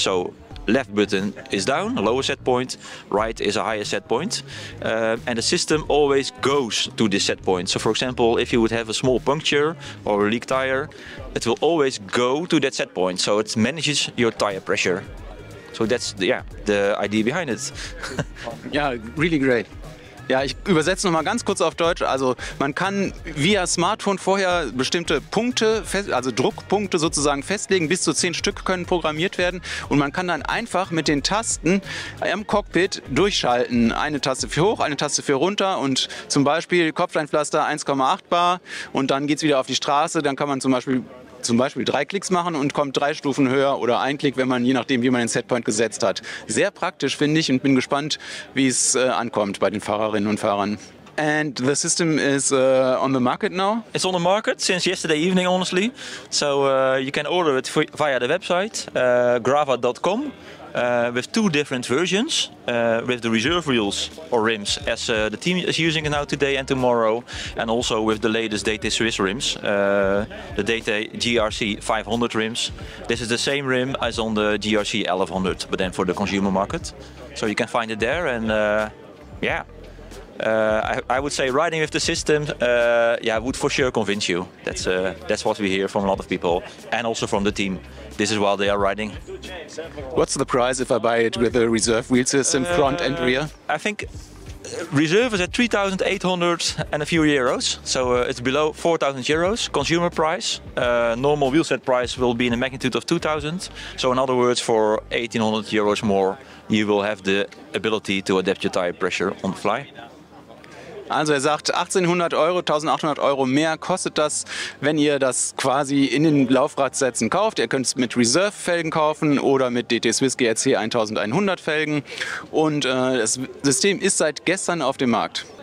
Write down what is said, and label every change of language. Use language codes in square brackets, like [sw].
[en] So left button is down, a lower set point, right is a higher set point, and the system always goes to this set point. So for example, if you would have a small puncture or a leak tire, it will always go to that set point, so it manages your tire pressure. So that's the idea behind it. Ja, really great. [de] Ja, ich übersetze noch mal ganz kurz auf Deutsch. Also man kann via Smartphone vorher bestimmte Punkte, also Druckpunkte sozusagen festlegen. Bis zu 10 Stück können programmiert werden. Und man kann dann einfach mit den Tasten am Cockpit durchschalten. Eine Taste für hoch, eine Taste für runter und zum Beispiel Kopfsteinpflaster 1,8 Bar. Und dann geht es wieder auf die Straße. Dann kann man zum Beispiel 3 Klicks machen und kommt 3 Stufen höher oder ein Klick, wenn man je nachdem, wie man den Setpoint gesetzt hat. Sehr praktisch, finde ich, und bin gespannt, wie es ankommt bei den Fahrerinnen und Fahrern. [en] And the system is on the market now? It's on the market since yesterday evening, honestly. So you can order it via the website, grava.com. With 2 different versions, with the reserve wheels or rims as the team is using it now today and tomorrow, and also with the latest DT Swiss rims, the DT GRC 500 rims. This is the same rim as on the GRC 1100, but then for the consumer market. So you can find it there, and I would say riding with the system would for sure convince you. That's what we hear from a lot of people, and also from the team. This is while they are riding. What's the price if I buy it with a reserve wheel system, front and rear? I think reserve is at 3,800 and a few euros, so it's below 4,000 euros consumer price. Normal wheel set price will be in the magnitude of 2,000. So in other words, for 1,800 euros more, you will have the ability to adapt your tire pressure on the fly. [de] Also er sagt 1800 Euro, 1800 Euro mehr kostet das, wenn ihr das quasi in den Laufradsätzen kauft. Ihr könnt es mit Reserve-Felgen kaufen oder mit DT Swiss GRC 1100 Felgen. Und das System ist seit gestern auf dem Markt.